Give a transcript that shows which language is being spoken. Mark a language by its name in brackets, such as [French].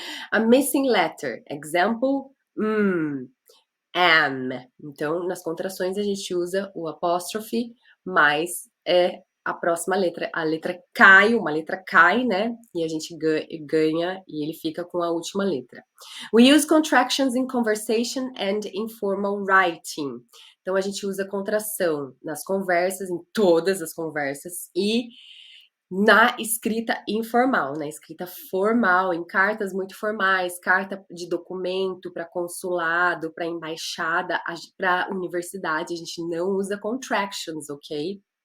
[English] A missing letter, example, am. [Portuguese] Então, nas contrações a gente usa o apóstrofe, mas a próxima letra. A letra cai, uma letra cai, né? E a gente ganha e ele fica com a última letra. [English] We use contractions in conversation and informal writing. [Portuguese] Então, a gente usa contração nas conversas, em todas as conversas, e na escrita informal, na escrita formal, em cartas muito formais, carta de documento para consulado, para embaixada, para universidade, a gente não usa contractions, ok?